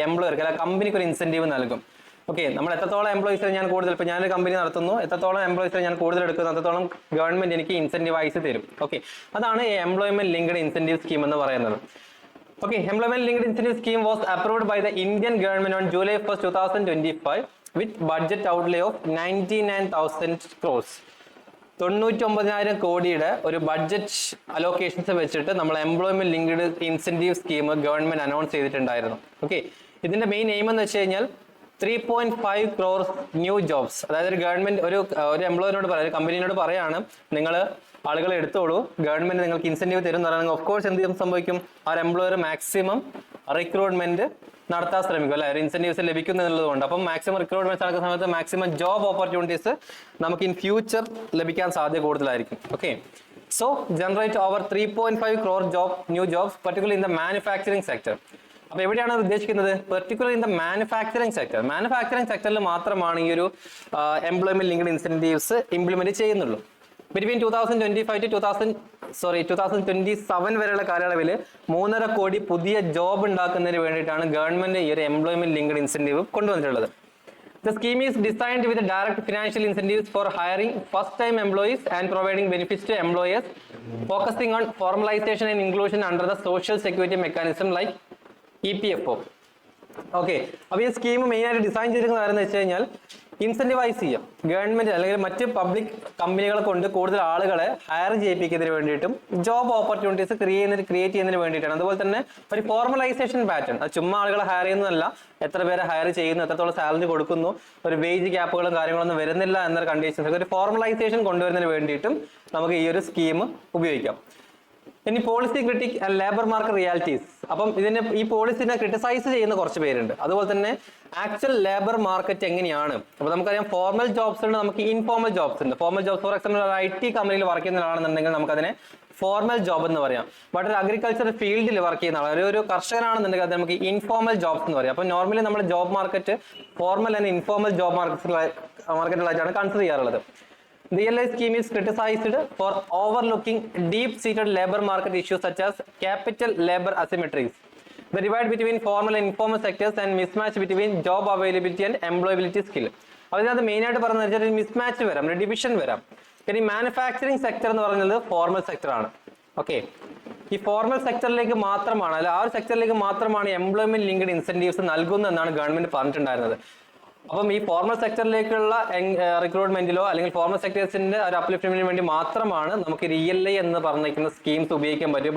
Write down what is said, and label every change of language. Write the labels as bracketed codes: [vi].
[ml] എംപ്ലോയർക്ക് അല്ല കമ്പനിക്ക് ഒരു ഇൻസെന്റീവ് നൽകും. ഓക്കെ, നമ്മൾ എത്രത്തോളം എംപ്ലോയീസിനെ ഞാൻ കൂടുതൽ, ഇപ്പൊ ഞാനൊരു കമ്പനി നടത്തുന്നു, എത്രത്തോളം എംപ്ലോയീസിനെ ഞാൻ കൂടുതൽ എടുക്കുന്നു അത്രത്തോളം ഗവൺമെന്റ് എനിക്ക് ഇൻസെന്റീവൈസ് തരും. ഓക്കെ, അതാണ് ഈ എംപ്ലോയ്മെന്റ് ലിങ്ക്ഡ് ഇൻസെന്റീവ് സ്കീം എന്ന് പറയുന്നത്. [en] Okay, Employment Linked Incentive Scheme was approved by the Indian government on July 1st, 2025 with budget outlay of 99,000 crores. [ml] 99,000 കോടിയുടെ ഒരു ബഡ്ജറ്റ് അലോക്കേഷൻസ് വെച്ചിട്ട് നമ്മൾ employment linked incentive scheme government announce ചെയ്തിട്ടുണ്ടായിരുന്നു. Okay, ഇതിന്റെ main aim എന്ന് വെച്ച് കഴിഞ്ഞാൽ 3.5 crore ന്യൂ ജോബ്സ്. അതായത് ഒരു ഗവൺമെന്റ് ഒരു എംപ്ലോയറിനോട് പറയാം, ഒരു കമ്പനിയോട് പറയാണ്, നിങ്ങൾ ആളുകളെ എടുത്തോളൂ, ഗവൺമെന്റ് നിങ്ങൾക്ക് ഇൻസെന്റീവ് തരും എന്ന് പറയുന്നത് ഓഫ് കോഴ്സ് എന്ത് സംഭവിക്കും? ആ എംപ്ലോയർ മാക്സിമം റിക്രൂട്ട്മെന്റ് നടത്താൻ ശ്രമിക്കും, അല്ലെ? ഒരു ഇൻസെന്റീവ്സ് ലഭിക്കുന്നു എന്നുള്ളതുകൊണ്ട്. അപ്പം മാക്സിമം റിക്രൂട്ട്മെന്റ് നടക്കുന്ന സമയത്ത് മാക്സിമം ജോബ് ഓപ്പർച്യൂണിറ്റീസ് നമുക്ക് ഇൻ ഫ്യൂച്ചർ ലഭിക്കാൻ സാധ്യത കൂടുതലായിരിക്കും. [en] Okay, so generate over 3.5 crore new jobs particular in the manufacturing sector. [ml] അപ്പൊ എവിടെയാണ് ഉദ്ദേശിക്കുന്നത്? [en] Particular in the manufacturing sector. [ml] Manufacturing സെക്ടറിൽ മാത്രമാണ് ഈ ഒരു എംപ്ലോയ്മെന്റ് ലിങ്ക്ഡ് ഇൻസെന്റീവ്സ് ഇംപ്ലിമെന്റ് ചെയ്യുന്നുള്ളൂ. ബിറ്റ്വീൻ 2025 to 2027 വരെയുള്ള കാലയളവിൽ 3.5 കോടി പുതിയ ജോബ് ഉണ്ടാക്കുന്നതിന് വേണ്ടിയിട്ടാണ് ഗവൺമെന്റ് ഈ ഒരു എംപ്ലോയ്മെന്റ് ലിങ്ക്ഡ് ഇൻസെന്റീവ് കൊണ്ടുവന്നിട്ടുള്ളത്. [en] The scheme is designed with direct financial incentives for hiring first-time employees and providing benefits to employers, focusing on formalization and inclusion under the social security mechanism like EPFO. [ml] Okay, അപ്പൊ ഈ scheme main ആയിട്ട് design ചെയ്തിരിക്കുന്ന കാര്യം എന്ന് വെച്ച് കഴിഞ്ഞാൽ ഇൻസെന്റിവൈസ് ചെയ്യാം government അല്ലെങ്കിൽ മറ്റ് പബ്ലിക് കമ്പനികളെ കൊണ്ട് കൂടുതൽ ആളുകളെ ഹയർ ചെയ്യിപ്പിക്കുന്നതിന് വേണ്ടിയിട്ടും ജോബ് ഓപ്പർച്യൂണിറ്റീസ് ക്രിയേറ്റ് ചെയ്യുന്നതിന് വേണ്ടിയിട്ടാണ്. അതുപോലെ തന്നെ ഒരു ഫോർമലൈസേഷൻ പാറ്റേൺ, അത് ചുമ്മാ ആളുകളെ ഹയർ ചെയ്യുന്നതല്ല, എത്ര പേരെ ഹയർ ചെയ്യുന്നു, എത്രത്തോളം സാലറി കൊടുക്കുന്നു, ഒരു വേജ് ഗ്യാപ്പുകളും കാര്യങ്ങളൊന്നും വരുന്നില്ല എന്നൊരു കണ്ടീഷൻസ്, ഒരു ഫോർമലൈസേഷൻ കൊണ്ടുവരുന്നതിന് വേണ്ടിയിട്ടും നമുക്ക് ഈ ഒരു സ്കീം ഉപയോഗിക്കാം. ഇനി [en] Policy critic and labour market realities. [ml] അപ്പം ഇതിന്റെ ഈ പോളിസിനെ ക്രിട്ടിസൈസ് ചെയ്യുന്ന കുറച്ച് പേരുണ്ട്. അതുപോലെ തന്നെ ആക്ച്വൽ ലേബർ മാർക്കറ്റ് എങ്ങനെയാണ്? അപ്പൊ നമുക്കറിയാം ഫോർമൽ ജോബ്സ് ഉണ്ട്, നമുക്ക് ഇൻഫോർമൽ ജോബ്സ് ഉണ്ട്. ഫോർമൽ ജോബ്സ് ഫോർ എക്സാമ്പിൾ ഒരു IT കമ്പനിയിൽ വർക്ക് ചെയ്യുന്ന ആളാണെന്നുണ്ടെങ്കിൽ നമുക്കതിനെ ഫോർമൽ ജോബ് എന്ന് പറയാം. ബട്ട് ഒരു അഗ്രികൾച്ചർ ഫീൽഡിൽ വർക്ക് ചെയ്യുന്ന ആൾ, ഒരു കർഷകനാണെന്നുണ്ടെങ്കിൽ അത് നമുക്ക് ഇൻഫോർമൽ ജോബ്സ് എന്ന് പറയാം. അപ്പൊ നോർമലി നമ്മുടെ job market formal and informal job മാർക്കറ്റുകളായിട്ടാണ് consider ചെയ്യാറുള്ളത്. [en] The ELI scheme is criticized for overlooking deep-seated labor market issues such as capital labor asymmetries, the divide between formal and informal sectors, and mismatch between job availability and employability skill. [ml] അതിനകത്ത് main ആയിട്ട് പറഞ്ഞാൽ mismatch വരാം, ഒരു division വരാം. ഇനി manufacturing sector എന്ന് പറയുന്നത് formal sector ആണ്. ഓക്കെ, ഈ ഫോർമൽ സെക്ടറിലേക്ക് മാത്രമാണ്, അല്ല ആ ഒരു സെക്ടറിലേക്ക് മാത്രമാണ് എംപ്ലോയ്മെന്റ് ലിങ്ക്ഡ് ഇൻസെന്റീവ്സ് നൽകുന്നതെന്നാണ് ഗവൺമെന്റ് പറഞ്ഞിട്ടുണ്ടായിരുന്നത്. അപ്പം ഈ ഫോർമൽ സെക്ടറിലേക്കുള്ള റിക്രൂട്ട്മെന്റിലോ അല്ലെങ്കിൽ ഫോർമൽ സെക്ടേഴ്സിന്റെ ഒരു അപ്ലിഫ്റ്റ്മെന്റിന് വേണ്ടി മാത്രമാണ് നമുക്ക് ELI എന്ന് പറഞ്ഞിരിക്കുന്ന സ്കീംസ് ഉപയോഗിക്കാൻ പറ്റും.